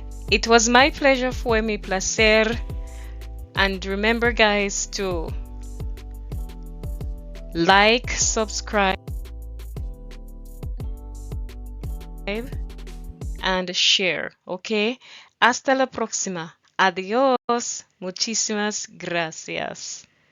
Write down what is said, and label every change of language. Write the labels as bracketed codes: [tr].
[en] It was my pleasure, [es] fue mi placer. [en] And remember, guys, to like, subscribe, and share. Okay. [es] Hasta la próxima. Adiós. Muchísimas gracias.